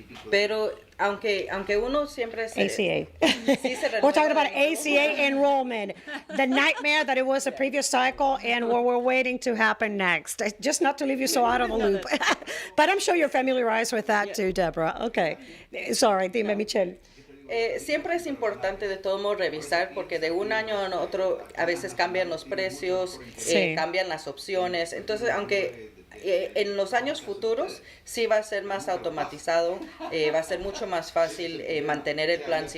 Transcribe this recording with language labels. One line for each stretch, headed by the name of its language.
Spanish: Pero aunque uno siempre ACA. Sí
English: We're talking about ACA enrollment, the nightmare that it was the previous cycle and what we're waiting to happen next. Just not to leave you so out of the loop. But I'm sure you're familiarized with that too, Deborah. Okay. Sorry,
Spanish: dime,
English: Michelle.
Spanish: Siempre es importante de todo modo revisar, porque de un año a otro a veces cambian los precios, cambian las opciones. Entonces, aunque en los años futuros sí va a ser más automatizado, va a ser mucho más fácil mantener el plan.